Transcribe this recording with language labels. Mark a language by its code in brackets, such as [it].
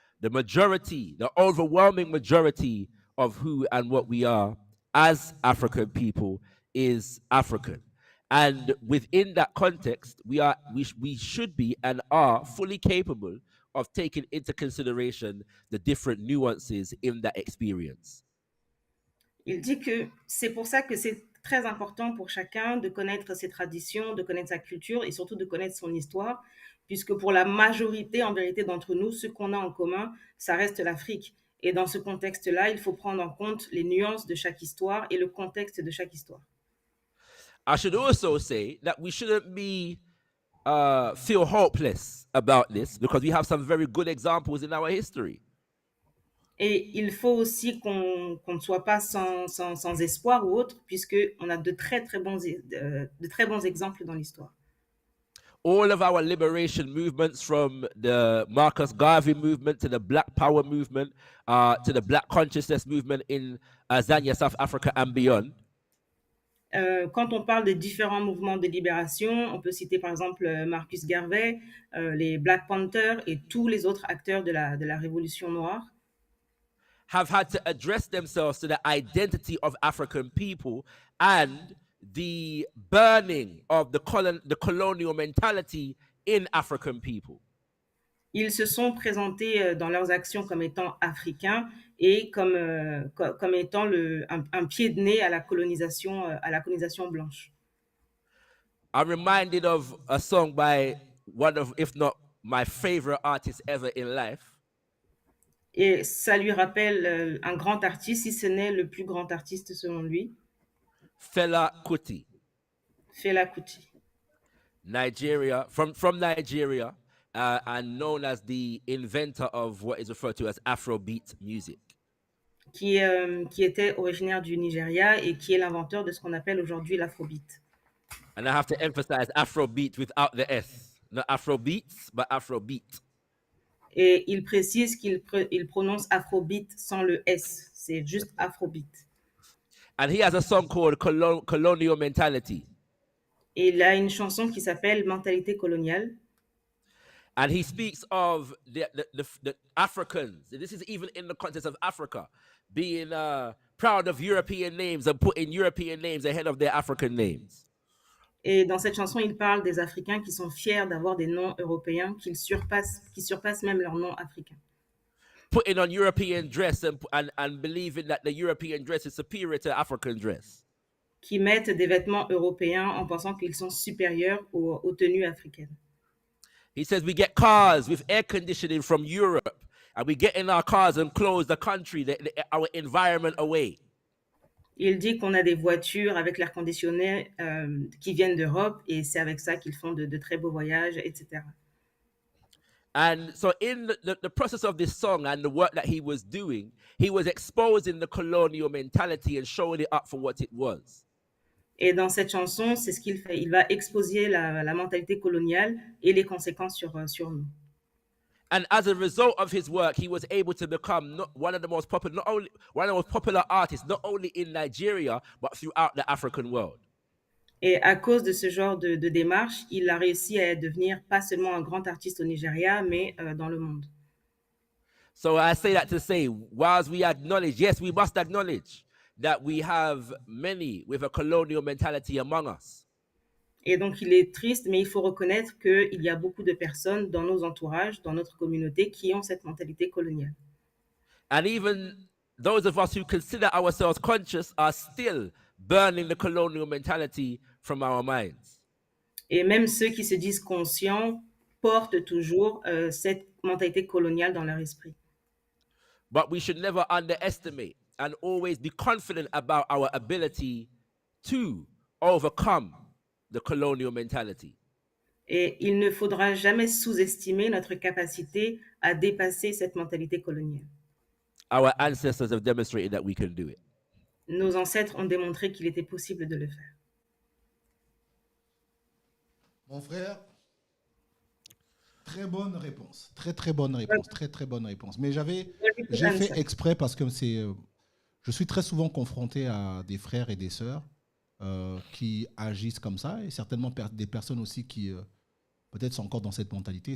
[en] The majority, the overwhelming majority of who and what we are as African people is African. And within that context, we should be and are fully capable of taking into consideration the different nuances in that experience. [fr] Il dit que c'est pour ça que c'est très important pour chacun de connaître ses traditions, de connaître sa culture et surtout de connaître son histoire, puisque pour la majorité, en vérité, d'entre nous, ce qu'on a en commun, ça reste l'Afrique. Et dans ce contexte-là, il faut prendre en compte les nuances de chaque histoire et le contexte de chaque histoire. [en] I should also say that we shouldn't be feel hopeless about this because we have some very good examples in our history. [fr] Et il faut aussi qu'on ne soit pas sans espoir ou autre, puisqu'on a de très bons exemples dans l'histoire. [en] All of our liberation movements, from the Marcus Garvey movement to the Black Power movement, to the Black Consciousness movement in Zambia, South Africa, and beyond, [fr] Quand on parle des différents mouvements de libération, on peut citer par exemple Marcus Garvey, les Black Panthers et tous les autres acteurs de la Révolution noire. [en] have had to address themselves to the identity of African people and the burning of the colonial mentality in African people. [fr] Ils se sont présentés dans leurs actions comme étant africains et comme étant un pied de nez à la colonisation blanche. [en] I'm reminded of a song by one of, if not my favorite artist ever in life, [fr] Et ça lui rappelle un grand artiste, si ce n'est le plus grand artiste selon lui, [en] Fela Kuti, [fr] Fela Kuti, [en] Nigeria, from Nigeria, and known as the inventor of what is referred to as Afrobeat music. [fr] qui était originaire du Nigeria et qui est l'inventeur de ce qu'on appelle aujourd'hui l'afrobeat. [en] And I have to emphasize Afrobeat without the S. Not Afrobeats, but Afrobeat. [fr] Et il précise il prononce afrobeat sans le S, c'est juste afrobeat. [en] And he has a song called Colonial Mentality. [fr] Et il a une chanson qui s'appelle Mentalité coloniale. [en] And he speaks of the Africans. This is even in the context of Africa, being proud of European names and putting European names ahead of their African names. [fr] Et dans cette chanson, il parle des Africains qui sont fiers d'avoir des noms européens qui surpassent même leurs noms africains. [en] Putting on European dress and believing that the European dress is superior to African dress. [fr] Qui mettent des vêtements européens en pensant qu'ils sont supérieurs aux tenues africaines. [en] He says we get cars with air conditioning from Europe, and we get in our cars and close the country, our environment away. [fr] Il dit qu'on a des voitures avec l'air conditionné qui viennent d'Europe et c'est avec ça qu'ils font de très beaux voyages, etc. [en] And so in the process of this song and the work that he was doing, he was exposing the colonial mentality and showing it up for what it was. [fr] Et dans cette chanson, c'est ce qu'il fait. Il va exposer la mentalité coloniale et les conséquences sur nous. [en] And as a result of his work, he was able to become one of the most popular artists, not only in Nigeria, but throughout the African world. [fr] Et à cause de ce genre de démarche, il a réussi à devenir pas seulement un grand artiste au Nigeria, mais dans le monde. [en] So I say that to say, whilst we acknowledge, yes, we must acknowledge that we have many with a colonial mentality among us. [fr] Et donc, il est triste, mais il faut reconnaître qu'il y a beaucoup de personnes dans nos entourages, dans notre communauté, qui ont cette mentalité coloniale. [en] And even those of us who consider ourselves conscious are still burning the colonial mentality from our minds. [fr] Et même ceux qui se disent conscients portent toujours cette mentalité coloniale dans leur esprit. [en] But we should never underestimate and always be confident about our ability to overcome the colonial mentality. [fr] Et il ne faudra jamais sous-estimer notre capacité à dépasser cette mentalité coloniale. [en] Our ancestors have demonstrated that we can do it. [fr] Nos ancêtres ont démontré qu'il était possible de le faire. Mon frère, très bonne réponse. Très bonne réponse. Très bonne réponse. Mais j'ai fait exprès parce que je suis très souvent confronté à des frères et des sœurs qui agissent comme ça et certainement des personnes aussi qui peut-être sont encore dans cette mentalité.